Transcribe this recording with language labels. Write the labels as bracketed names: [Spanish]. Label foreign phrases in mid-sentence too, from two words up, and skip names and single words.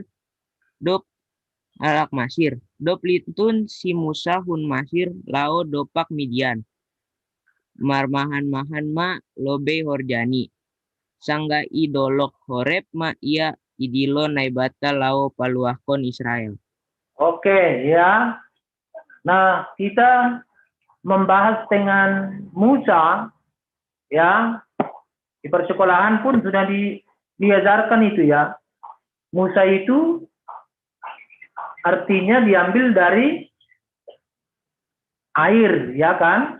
[Batak Simalungun] Dop litun si Musa hun Masir lao dopak Midian. Marmahan-mahan ma lobe horjani. Sangga idolok horep ma ia idilo naibata lao paluahkon Israel. [Indonesian] Oke, ya. Nah, kita membahas dengan Musa, ya. Di persekolahan pun sudah diajarkan itu ya. Musa itu artinya diambil dari air, ya kan?